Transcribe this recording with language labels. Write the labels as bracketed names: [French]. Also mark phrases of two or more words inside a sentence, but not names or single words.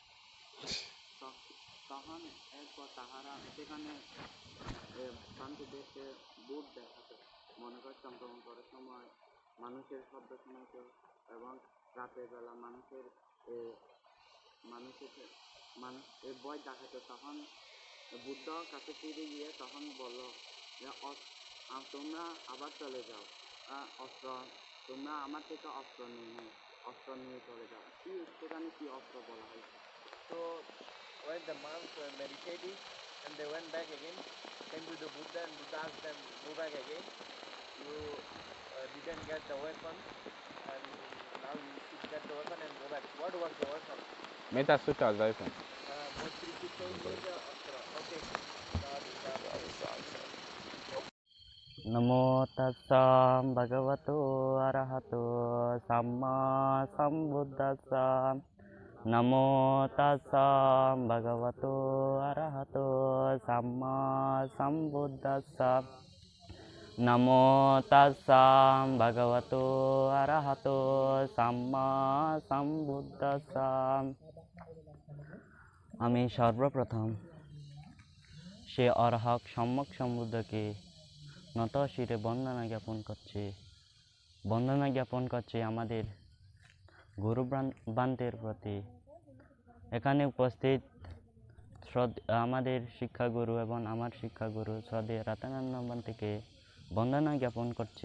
[Bangla] তখন এরপর তাহারা সেখানে শান্তিদেরকে ভূত দেখাতো, মনে করে চন্দ্রগ্রহণ করার সময় মানুষের শব্দ শোনাতো এবং রাতের বেলা মানুষের ভয় দেখাতো। তখন বুদ্ধ কাছে ফিরে গিয়ে তখন বলল যে তোমরা আবার চলে যাও, অস্ত্র তোমরা আমার থেকে অস্ত্র নিয়ে চলে যাও। কি সেখানে কি অস্ত্র বলা হয়? [English] So when the monks were meditating and they went back again, came to the Buddha and Buddha asked them, go back again. You didn't get the weapon and now you should get the weapon and go back. What was the weapon? Meta Sutta Zaifen. Maitri Sutta is the astra. Okay. [Pali] नमो तस्सा भगवतो अरहतो सम्मा सम्बुद्धस्सा। नमो तस्सा भगवतो अरहतो सम्मा सम्बुद्धस्सा। नमो तस्सा भगवतो अरहतो सम्मा सम्बुद्धस्सा। [Bangla] আমি সর্বপ্রথম সে অরহক সম্যক সম্বুদ্ধকে নত শিরে বন্দনা জ্ঞাপন করছে আমাদের গুরু বান্তের প্রতি। এখানে উপস্থিত আমাদের শিক্ষাগুরু এবং আমার শিক্ষাগুরু শ্রদ্ধেয় রাতানন্দ বান্তেকে বন্দনা জ্ঞাপন করছি।